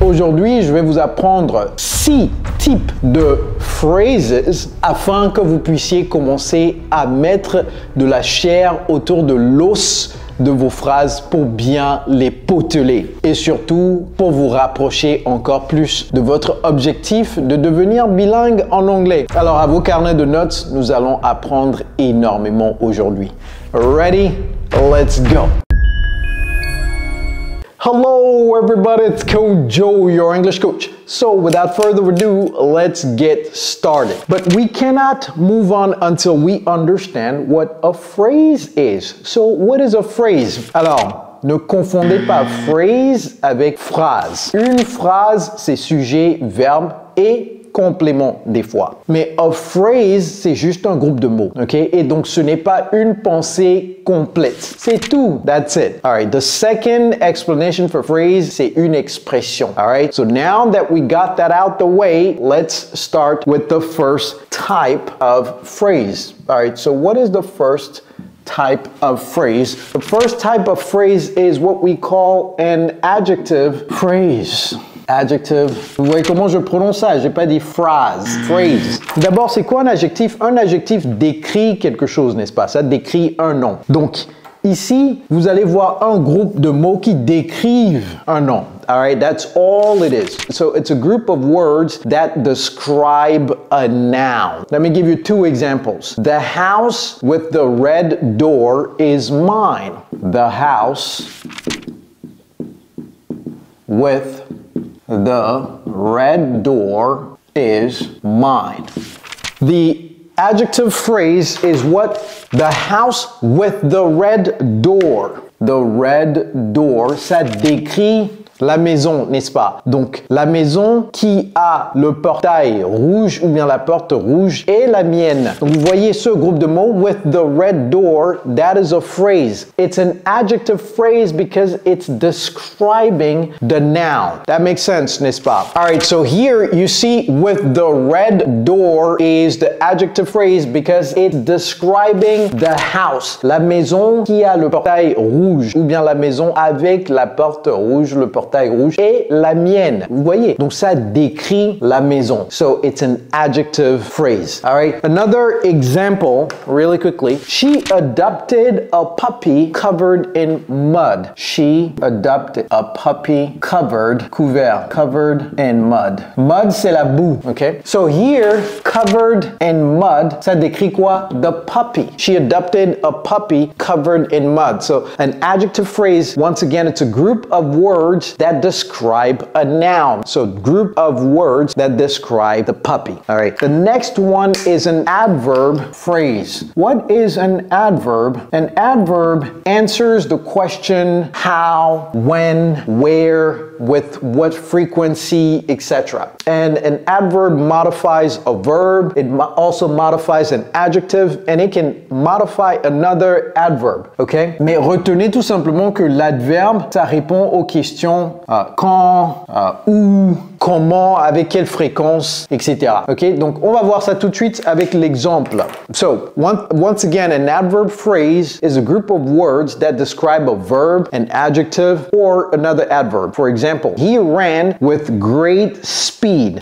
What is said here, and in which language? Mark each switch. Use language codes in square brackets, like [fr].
[fr] Aujourd'hui, je vais vous apprendre 6 types de phrases afin que vous puissiez commencer à mettre de la chair autour de l'os de vos phrases pour bien les poteler et surtout pour vous rapprocher encore plus de votre objectif de devenir bilingue en anglais. Alors à vos carnets de notes, nous allons apprendre énormément aujourd'hui. [en] Ready? Let's go! Hello everybody, it's Coach Joe, your English coach. So without further ado, let's get started. But we cannot move on until we understand what a phrase is. So what is a phrase? [fr] Alors, ne confondez pas phrase avec phrase. Une phrase, c'est sujet, verbe et complément des fois. Mais a phrase, c'est juste un groupe de mots, ok? Et donc, ce n'est pas une pensée complète. C'est tout. [en] That's it. All right. The second explanation for phrase, [fr] c'est une expression. [en] All right. So now that we got that out the way, let's start with the first type of phrase. All right. So what is the first type of phrase? The first type of phrase is what we call an adjective phrase. Adjective. [fr] Vous voyez comment je prononce ça? J'ai pas dit phrase. Phrase. D'abord, c'est quoi un adjectif? Un adjectif décrit quelque chose, n'est-ce pas? Ça décrit un nom. Donc, ici, vous allez voir un groupe de mots qui décrivent un nom. [en] All right, that's all it is. So it's a group of words that describe a noun. Let me give you 2 examples. The house with the red door is mine. The house with the red door is mine. The adjective phrase is what? The house with the red door. The red door, [fr] ça décrit la maison, n'est-ce pas? Donc, la maison qui a le portail rouge ou bien la porte rouge est la mienne. Donc, vous voyez ce groupe de mots, [en] with the red door, that is a phrase. It's an adjective phrase because it's describing the noun. That makes sense, [fr] n'est-ce pas? [en] All right, so here you see with the red door is the adjective phrase because it's describing the house. [fr] La maison qui a le portail rouge ou bien la maison avec la porte rouge, le portail rouge et la mienne. Vous voyez? Donc ça décrit la maison. [en] So it's an adjective phrase. All right. Another example, really quickly. She adopted a puppy covered in mud. She adopted a puppy covered in mud. Mud, [fr] c'est la boue. [en] Okay. So here, covered in mud, [fr] ça décrit quoi? [en] The puppy. She adopted a puppy covered in mud. So an adjective phrase, once again, it's a group of words that describe a noun. So group of words that describe the puppy. All right. The next one is an adverb phrase. What is an adverb? An adverb answers the question how, when, where, with what frequency, etc. And an adverb modifies a verb. It also modifies an adjective and it can modify another adverb. Okay? [fr] Mais retenez tout simplement que l'adverbe, ça répond aux questions quand, où, comment, avec quelle fréquence, etc. Ok, donc on va voir ça tout de suite avec l'exemple. [en] So, once again, an adverb phrase is a group of words that describe a verb, an adjective, or another adverb. For example, he ran with great speed.